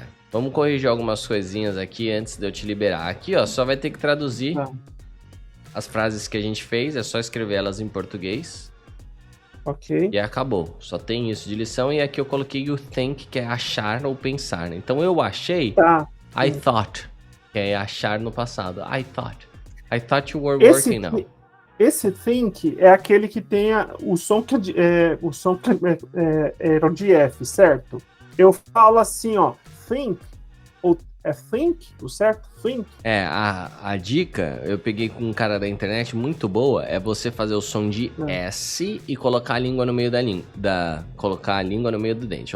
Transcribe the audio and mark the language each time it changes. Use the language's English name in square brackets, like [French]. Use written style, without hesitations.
[Portuguese] Vamos corrigir algumas coisinhas aqui antes de eu te liberar. Aqui, ó, só vai ter que traduzir as frases que a gente fez. É só escrever elas em português. Ok. E acabou. Só tem isso de lição. E aqui eu coloquei you think, que é achar ou pensar, né? Então eu achei, [English] I thought, [Portuguese] que é achar no passado. [English] I thought you were working now. [Portuguese] Esse think é aquele que tem o som que era de F, certo? Eu falo assim, ó, think, ou É think, o certo? Think. A dica, eu peguei com um cara da internet muito boa, é você fazer o som de S e colocar a língua no meio colocar a língua no meio do dente.